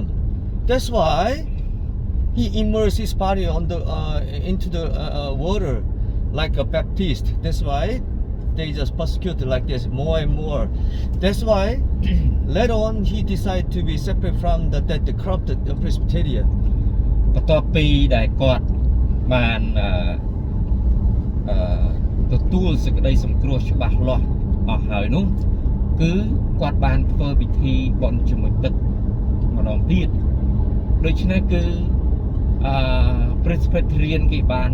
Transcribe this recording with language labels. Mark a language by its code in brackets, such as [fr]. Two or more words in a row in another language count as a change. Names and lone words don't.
[en] That's why he immersed his body into the water like a Baptist. That's why they just persecuted like this more and more. That's why later on he decided to be separate from the corrupted Presbyterian. [km] បន្ទាប់ពីដែលគាត់បានទទួលសេចក្តីសង្គ្រោះច្បាស់លាស់អស់ហើយនោះគឺគាត់បានធ្វើពិធីបុណ្យជាមួយទឹកម្ដងទៀតដូច្នេះគឺPresbyterian គេបាន